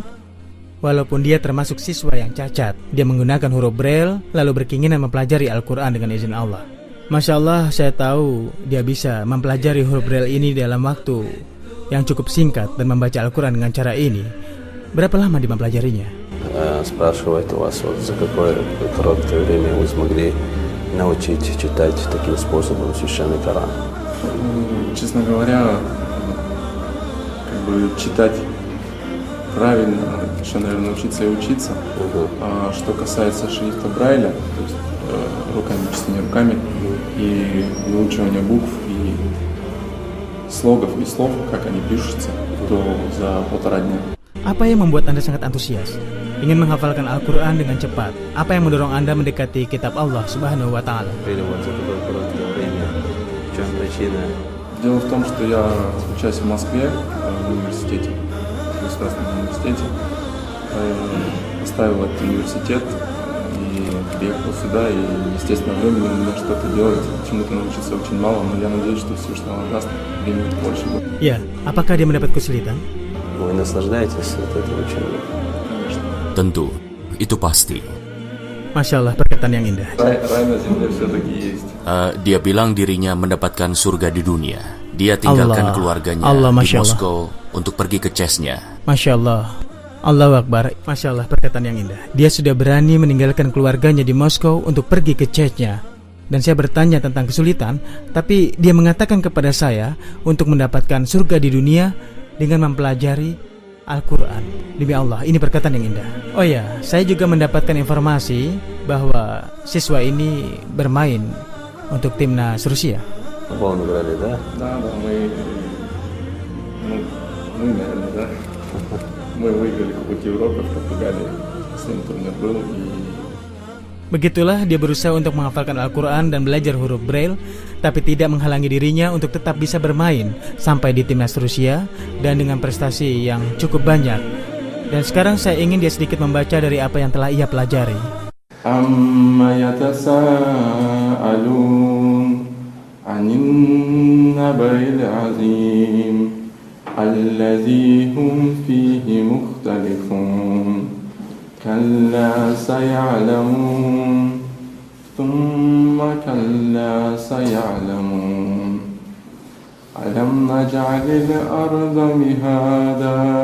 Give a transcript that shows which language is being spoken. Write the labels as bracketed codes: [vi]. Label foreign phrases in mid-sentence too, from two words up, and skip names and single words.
[id] Walaupun dia termasuk siswa yang cacat, dia menggunakan huruf Braille lalu berkeinginan mempelajari Al-Quran dengan izin Allah. [ar] ما شاء الله, [id] saya tahu dia bisa mempelajari huruf Braille ini dalam waktu yang cukup singkat dan membaca Al-Quran dengan cara ini. Berapa lama dia mempelajarinya? [ru] Спрашивает у вас, за какое короткое время вы смогли научить читать таким способом священный Коран? Честно говоря, читать правильно, надо еще, наверное, учиться и учиться. А что касается шрифта Брайля, то есть руками, чтение руками, и выучивания букв и слогов и слов, как они пишутся, то за 1,5 дня. [id] Apa yang membuat Anda sangat antusias? Ingin menghafalkan Al-Quran dengan cepat? Apa yang mendorong Anda mendekati kitab Allah [ar] سبحانه وتعالى? [ru] Дело в том, что я учусь в Москве, в университете, в государственном университете. Оставил этот университет и приехал сюда, и, естественно, времени у меня что-то делать, чему-то научиться очень мало, но я надеюсь, что Всевышний Allah даст, времени больше будет. [id] Ya, apakah dia mendapat kesulitan? [ru] Вы наслаждаетесь от этого учения? Конечно. [id] Tentu, itu pasti. [ar] ما شاء الله, [id] perkataan yang indah. [ru] Рай на земле все-таки есть. [id] Dia bilang dirinya mendapatkan surga di dunia. Dia tinggalkan keluarganya di Moskow untuk pergi ke Chechnya. [ar] ما شاء الله، الله أكبر. ما شاء الله, [id] perkataan yang indah. Dia sudah berani meninggalkan keluarganya di Moskow untuk pergi ke Chechnya. Dan saya bertanya tentang kesulitan, tapi dia mengatakan kepada saya untuk mendapatkan surga di dunia dengan mempelajari Al-Quran. Demi Allah, ini perkataan yang indah. Oh ya, saya juga mendapatkan informasi bahwa siswa ini bermain untuk timnas Rusia. [ru] Футбол играли, да? Да, мы, наверное, да. Мы выиграли Кубок Европы в Португалии. Последний турнир был, и [id] Begitulah dia berusaha untuk menghafalkan Al-Quran dan belajar huruf Braille, tapi tidak menghalangi dirinya untuk tetap bisa bermain sampai di timnas Rusia dan dengan prestasi yang cukup banyak. Dan sekarang saya ingin dia sedikit membaca dari apa yang telah ia pelajari. [ar] عم يتساءلون عن النبإ العظيم الذي هم فيه مختلفون. كلا سيعلمون ثم كلا سيعلمون ألم نجعل الأرض مهادا